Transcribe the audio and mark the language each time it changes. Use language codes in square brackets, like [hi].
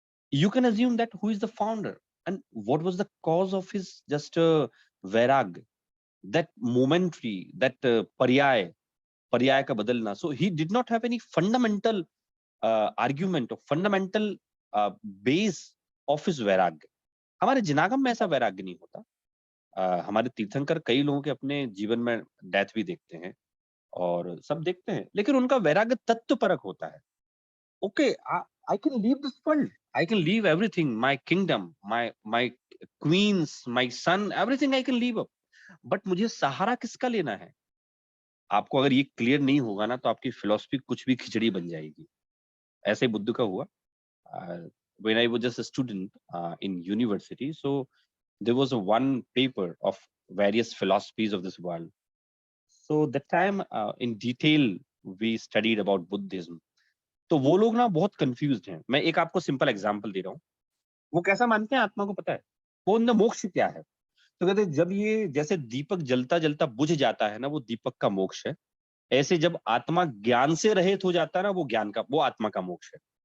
[en] You can assume that who is the founder and what was the cause of his just vairag, that momentary, that [hi] paryaya ka badalna. [en] So he did not have any fundamental argument or fundamental base of his vairag. [hi] हमारे जिनागम में ऐसा वैराग्य नहीं होता। हमारे तीर्थंकर कई लोगों के अपने जीवन में डेथ भी देखते हैं और सब देखते हैं, लेकिन उनका वैराग्य तत्व परक होता है। [en] okay, I can leave this world, I can leave everything, my kingdom, my queens, my son, everything I can leave up, but [hi] मुझे सहारा किसका लेना है? आपको अगर ये क्लियर नहीं होगा ना, तो आपकी फिलॉसफी कुछ भी खिचड़ी बन जाएगी। ऐसे ही बुद्ध का हुआ। [en] When I was just a student in university, so there was a one paper of various philosophies of this world. So that time in detail we studied about Buddhism. [hi] तो वो लोग ना बहुत कंफ्यूज्ड हैं। मैं एक आपको सिंपल एग्जांपल दे रहा हूँ। वो कैसा मानते हैं आत्मा को पता है? वो उनका मोक्ष क्या है? तो कहते जब ये जैसे दीपक जलता जलता बुझ जाता है ना, वो दीपक का मोक्ष है। ऐसे जब आत्मा ज्ञान से रहित हो जाता है ना, वो आत्मा का मोक्ष है।